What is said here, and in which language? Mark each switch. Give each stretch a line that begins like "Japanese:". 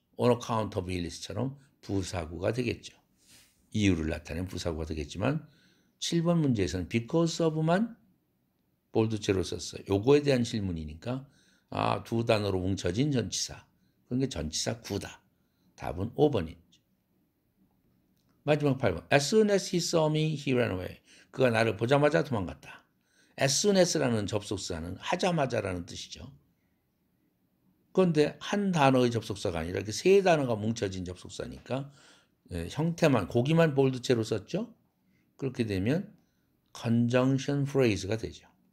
English: on account of illness
Korean: 처럼 부사구가 되겠죠. 이유를 나타낸 부사구가 되겠지만 7번 문제에서는 because of만 볼드체로 썼어요. 요거에 대한 질문이니까 두 단어로 뭉쳐진 전치사. 그게 전치사 구다. 답은 5번이죠. 마지막 8번.
English: As soon as he saw me, he ran away.
Korean: 그가 나를 보자마자 도망갔다.
English: As soon as
Korean: 라는 접속사는 하자마자라는 뜻이죠. 그런데 한 단어의 접속사가 아니라 이렇게 세 단어가 뭉쳐진 접속사니까 형태만, 고기만 볼드체로 썼죠. 그렇게 되면 conjunction phrase가 되죠.